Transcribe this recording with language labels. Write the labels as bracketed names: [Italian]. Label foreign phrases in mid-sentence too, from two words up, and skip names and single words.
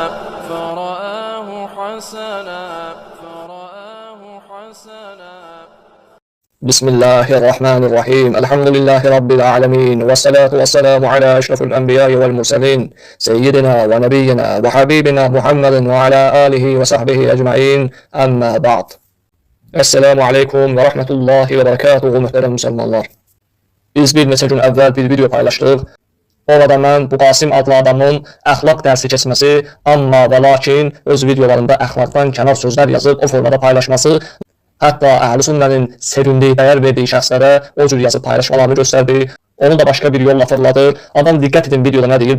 [Arabic] بسم الله الرحمن الرحيم. الحمد لله رب العالمين، والصلاة والسلام على أشرف الأنبياء والمرسلين سيدنا ونبينا وحبيبنا محمد وعلى آله وصحبه أجمعين. أما بعد. السلام عليكم ورحمة الله وبركاته [Turkish] muhterem Müslümanlar. [Azerbaijani] Biz bir neçə gün əvvəl bir video paylaşdıq. Orada mən bu Qasim adlı adamın əxlaq dərsi keçməsi, amma və lakin öz videolarında əxlaqdan kənar sözlər yazıb o formada paylaşması, hətta Əhl-i Sünnənin sevindiyi, dəyər verdiyi şəxslərə o cür yazıb paylaşmalarını göstərdi. Onu da başqa bir yolla fırladı. Adam diqqət edin videoda nə deyir?